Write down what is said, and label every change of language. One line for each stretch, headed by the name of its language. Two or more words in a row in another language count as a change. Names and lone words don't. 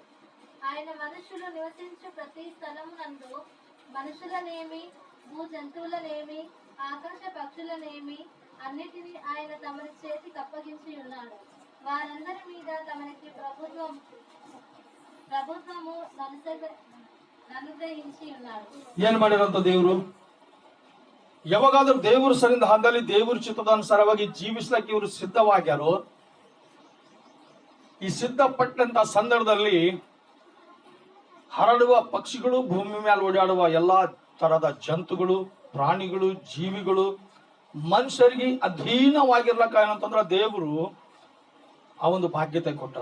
Telugu: ఆయన మనుషులు నివసించు ప్రతి స్థలమునందు మనుషులనేమి భూ జంతువులనేమి ఆకాశ పక్షులనేమి అన్నిటినీ ఆయన తమరి చేతికి అప్పగించి ఉన్నాడు. వారందరి మీద తమరికి ప్రభుత్వము అనుగ్రహించి ఉన్నాడు.
Kannada: ಏನ್ ಮಾಡಿರಂತ ದೇವರು? ಯಾವಾಗಾದ್ರೂ ದೇವರು ಸರಿಂದ ಹಂದಲ್ಲಿ ದೇವರ ಚಿತ್ತದಾನುಸಾರವಾಗಿ ಜೀವಿಸ್ಲಕ್ಕೆ ಇವರು ಸಿದ್ಧವಾಗ್ಯಾರೋ, ಈ ಸಿದ್ಧಪಟ್ಟಂತ ಸಂದರ್ಭದಲ್ಲಿ ಹರಡುವ ಪಕ್ಷಿಗಳು, ಭೂಮಿ ಮೇಲೆ ಓಡಾಡುವ ಎಲ್ಲಾ ತರದ ಜಂತುಗಳು, ಪ್ರಾಣಿಗಳು, ಜೀವಿಗಳು ಮನುಷ್ಯರಿಗೆ ಅಧೀನವಾಗಿರ್ಲಕ್ಕ ಏನಂತಂದ್ರ ದೇವರು ಆ ಒಂದು ಭಾಗ್ಯತೆ ಕೊಟ್ಟರ.